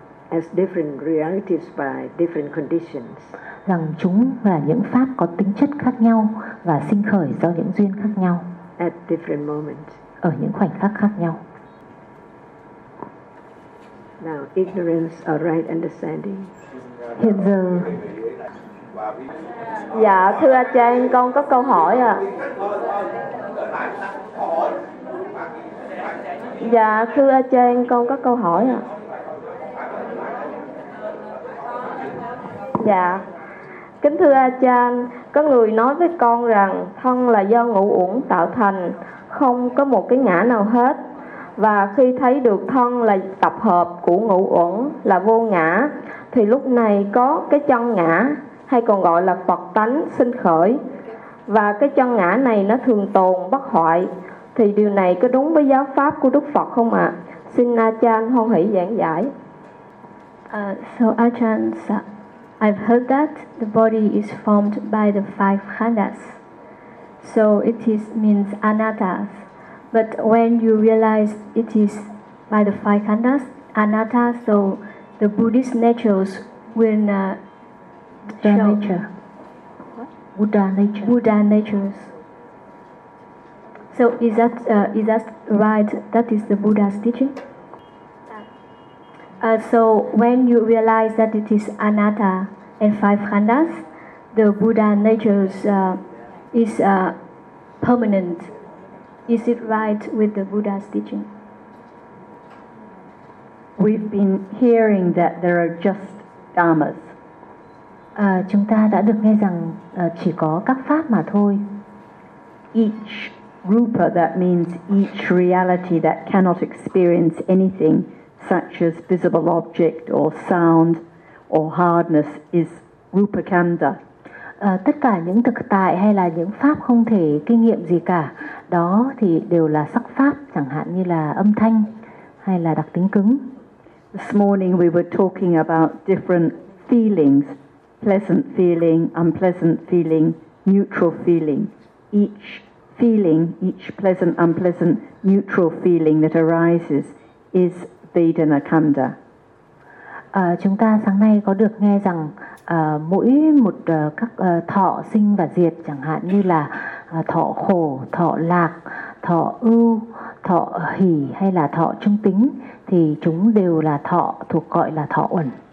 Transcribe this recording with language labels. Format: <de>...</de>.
<en>As different realities by different conditions.</en> <vi>Rằng chúng là những pháp có tính chất khác nhau và sinh khởi do những duyên khác nhau.</vi> <en>At different moments.</en> <vi>Ở những khoảnh khắc khác nhau.</vi> <en>Now, ignorance or right understanding.</en> <vi>Hiện giờ. Dạ, thưa Trang, con có câu hỏi ạ. Dạ, thưa Trang, con có câu hỏi ạ. Dạ. Kính thưa Achan, có người nói với con rằng thân là do ngũ uẩn tạo thành, không có một cái ngã nào hết. Và khi thấy được thân là tập hợp của ngũ uẩn là vô ngã, thì lúc này có cái chân ngã hay còn gọi là Phật tánh sinh khởi. Và cái chân ngã này nó thường tồn bất hoại. Thì điều này có đúng với giáo pháp của Đức Phật không ạ? Xin Achan hoan hỷ giảng giải.</vi> <en>So Achan said, I've heard that the body is formed by the five khandhas. So it is means anattas. But when you realize it is by the five khandhas, anattas, so the Buddhist natures will not Buddha show. Nature. Buddha nature. Buddha natures. So is that right? That is the Buddha's teaching? So when you realize that it is anatta and five khandhas, the Buddha natures is permanent. Is it right with the Buddha's teaching? We've been hearing that there are just dhammas.</en> <vi>Chúng ta đã được nghe rằng chỉ có các pháp mà thôi.</vi> <en>Each rupa, that means each reality that cannot experience anything such as visible object or sound or hardness is rupa kanda.</en> <vi>Tất cả những thực tại hay là những pháp không thể kinh nghiệm gì cả, đó thì đều là sắc pháp, chẳng hạn như là âm thanh hay là đặc tính cứng.</vi> <en>This morning we were talking about different feelings, pleasant feeling, unpleasant feeling, neutral feeling. Each feeling, each pleasant, unpleasant, neutral feeling that arises is Vedana Khanda.</en> <vi>Chúng ta sáng nay có được nghe rằng mỗi một các thọ sinh và diệt, chẳng hạn như là thọ khổ, thọ lạc, thọ ưu, thọ hỷ hay là thọ trung tính, thì chúng đều là thọ thuộc gọi là thọ uẩn.</vi>